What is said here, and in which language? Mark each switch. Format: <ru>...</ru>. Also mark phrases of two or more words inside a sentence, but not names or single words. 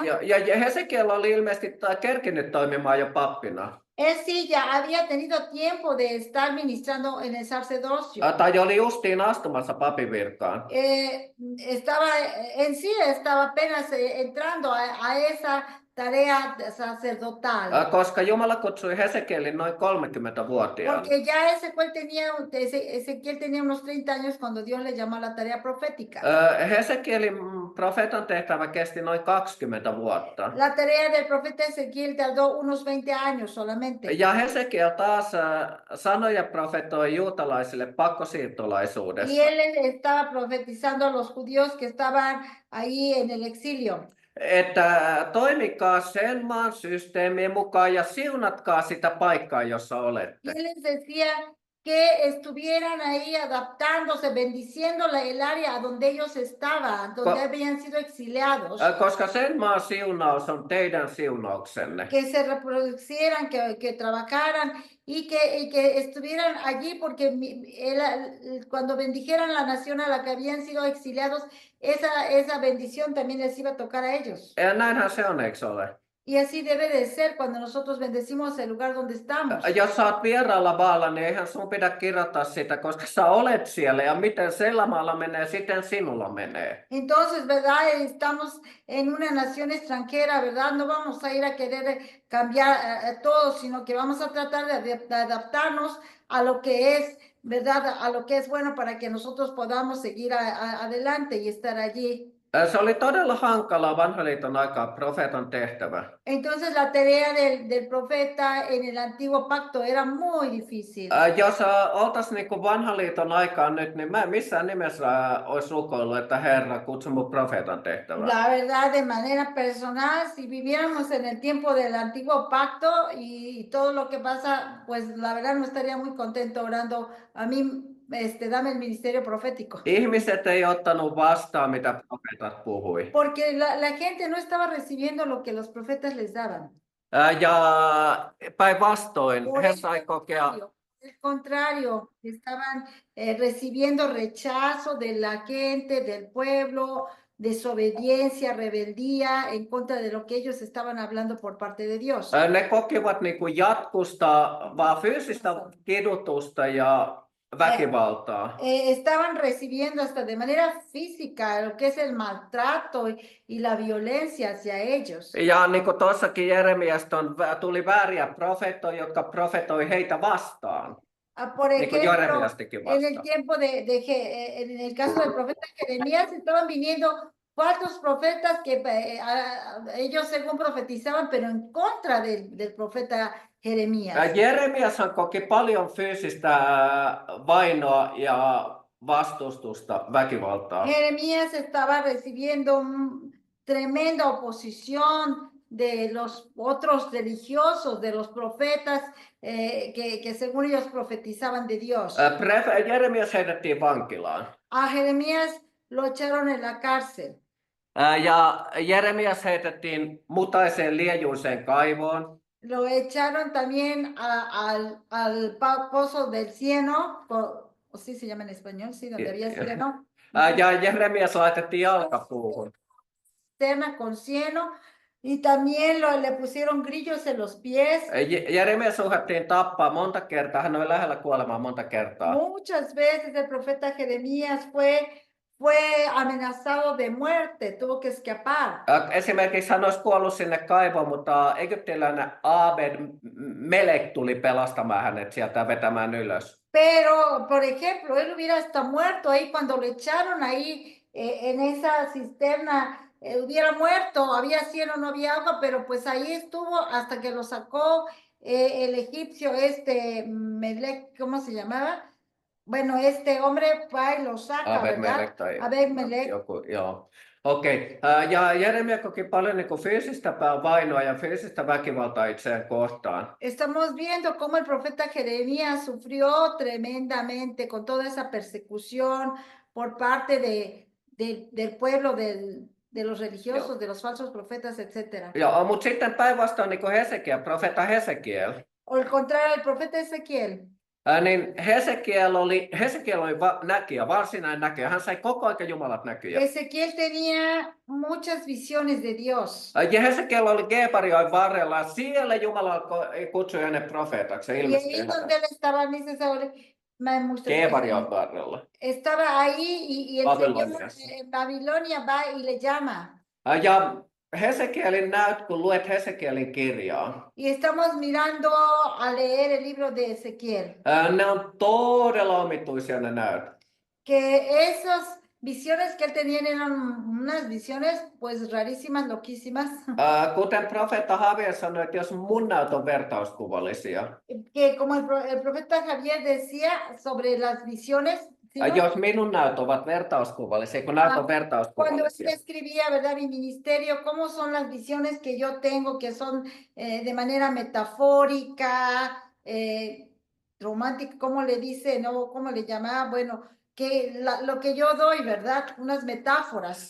<fi>Ja Hesekiel oli ilmeisesti kerkinyt toimimaan jo pappina.</fi> <es>Él sí ya había tenido tiempo de estar ministrando en el sacerdocio.</es> <fi>Tai oli justiin astumassa papin virkaan.</fi> <es>Estaba apenas entrando a esa tarea sacerdotal.</es> <fi>Koska Jumala kutsui Hesekielin noin 30-vuotiaana.</fi> <es>Porque ya Ezequiel tenía unos 30 años cuando Dios le llamó a la tarea profética.</es> <fi>Hesekielin profeetan tehtävä kesti noin 20 vuotta.</fi> <es>La tarea del profeta Ezequiel tardó unos 20 años solamente.</es> <fi>Ja Hesekiel taas sanoi ja profetoi juutalaisille pakkosiirtolaisuudessa.</fi> <es>Y él estaba profetizando a los judíos que estaban ahí en el exilio.</es> <fi>Että toimikaa sen maan systeemien mukaan ja siunatkaa sitä paikkaa, jossa olette.</fi> <es>Y él les decía que estuvieran ahí adaptándose, bendiciendo el área donde ellos estaban, donde habían sido exiliados.</es> <fi>Koska sen maan siunaus on teidän siunauksenne.</fi> <es>Que se reproducieran, que trabajaran y que estuvieran allí porque cuando bendijeran la nación a la que habían sido exiliados, esa bendición también les iba a tocar a ellos.</es> <fi>Ja näinhän se on, eikö ole?</fi> <es>Y así debe de ser cuando nosotros bendecimos el lugar donde estamos.</es> <fi>Jos sä oot vieraalla maalla, niin eihän sun pidä kirjoittaa sitä, koska sä olet siellä ja miten sillä maalla menee, siten sinulla menee.</fi> <es>Entonces, ¿verdad? Estamos en una nación extranjera, ¿verdad? No vamos a ir a querer cambiar todo, sino que vamos a tratar de adaptarnos a lo que es, ¿verdad? A lo que es bueno para que nosotros podamos seguir adelante y estar allí.</es> <fi>Se oli todella hankalaa vanhan liiton aikaa profeetan tehtävä.</fi> <es>Entonces la tarea del profeta en el antiguo pacto era muy difícil.</es> <fi>Jos oltaisiin niin vanhan liiton aikaan nyt, niin mä missään nimessä olisi rukoillut, että Herra kutsu mut profeetan tehtävään.</fi> <es>La verdad, de manera personal, si viviéramos en el tiempo del antiguo pacto y todo lo que pasa, pues la verdad no estaría muy contento orando a mí. Dame el ministerio profético.</es> <fi>Ihmiset ei ottanut vastaan, mitä profeetat puhui.</fi> <es>Porque la gente no estaba recibiendo lo que los profetas les daban.</es> <fi>Ja päinvastoin he sai kokea.</fi> <es>Al contrario, estaban recibiendo rechazo de la gente, del pueblo, desobediencia, rebeldía en contra de lo que ellos estaban hablando por parte de Dios.</es> <fi>Ne kokivat niin kuin jatkusta vaan fyysistä kidutusta ja väkivaltaa.</fi> <es>Estaban recibiendo hasta de manera física lo que es el maltrato y la violencia hacia ellos.</es> <fi>Ja niin kuin tuossakin Jeremiasta tuli vääriä profeettoja, jotka profetoi heitä vastaan.</fi> <es>Por</es> <fi>Niin kuin</fi> <es>ejemplo,</es> <fi>Jeremiastikin</fi> <es>en el</es> <fi>vastaan.</fi> <es>tiempo en el caso del profeta Jeremías, estaban viniendo falsos profetas que ellos según profetizaban, pero en contra del profeta Jeremías.</es> <fi>Jeremiashan koki paljon fyysistä vainoa ja vastustusta, väkivaltaa.</fi> <es>Jeremías estaba recibiendo tremenda oposición de los otros religiosos, de los profetas que según ellos profetizaban de Dios.</es> <fi>Jeremias heitettiin vankilaan.</fi> <es>A Jeremías lo echaron en la cárcel.</es> <fi>Ja Jeremias heitettiin mutaiseen liejuiseen kaivoon.</fi> <es>Lo echaron también al pozo del cieno, o sí se llama en español, sí, donde había cieno.</es> <fi>Ja Jeremias laitettiin jalkapuuhun.</fi> <es>Cisterna con cieno. Y también le pusieron grillos en los pies.</es> <fi>Jeremias uhattiin tappaa monta kertaa. Hän oli lähellä kuolemaa monta kertaa.</fi> <es>Muchas veces el profeta Jeremías fue amenazado de muerte, tuvo que escapar.</es> <fi>Esimerkiksi hän olisi kuollut sinne kaivoon, mutta egyptiläinen Abed-Melek tuli pelastamaan hänet sieltä ja vetämään ylös.</fi> <es>Pero, por ejemplo, él hubiera hasta muerto ahí cuando lo echaron ahí en esa cisterna. Hubiera muerto, había cielo, no había agua, pero pues ahí estuvo hasta que lo sacó el egipcio, Melec, ¿cómo se llamaba? Bueno, este hombre va y lo saca, ¿verdad? Abed-Melek.</es> <fi>Joo. Okei. Ja Jeremia koki paljon niin kuin fyysistä vainoa ja fyysistä väkivaltaa itseään kohtaan.</fi> <es>Estamos viendo cómo el profeta Jeremías sufrió tremendamente con toda esa persecución por parte del pueblo, de los religiosos, de los falsos profetas, etc.</es> <fi>Joo, mutta sitten päinvastoin niin kuin profeetta Hesekiel.</fi> <es>O al contrario, el profeta Ezequiel.</es> <fi>Niin Hesekiel oli näkijä, varsinainen näkijä. Hän sai koko ajan Jumalat näkyjä.</fi> <es>Ezequiel tenía muchas visiones de Dios.</es> <fi>Ja Hesekiel oli Gebarioin varrella. Siellä Jumala kutsui hänet profeetaksi.</fi> <es>Y ahí donde él estaba,</es> <fi>Gebarioin varrella.</fi> <es>Estaba ahí y el Señor en Babilonia va y le llama.</es> <fi>Ja Hesekielin näyt, kun luet Hesekielin kirjaa.</fi> <es>Y estamos mirando a leer el libro de Ezequiel.</es> <fi>Ne on todella omituisia ne näyt.</fi> <es>Que esas visiones que él tenía eran unas visiones pues rarísimas, loquísimas.</es> <fi>Kuten profeetta Javier sanoi, että jos mun näyt on vertauskuvallisia.</fi> <es>Que como el profeta Javier decía sobre las visiones. ¿Sí, no?</es> <fi>Jos minun näyt ovat vertauskuvallisia, kun näyt on</fi> <es>Cuando</es> <fi>vertauskuvallisia.</fi> <es>él escribía, ¿verdad? Mi ministerio, cómo son las visiones que yo tengo, que son de manera metafórica, romántica, ¿cómo le dice? ¿No? ¿Cómo le llamaba? Bueno, que lo que yo doy, ¿verdad? Unas metáforas.</es>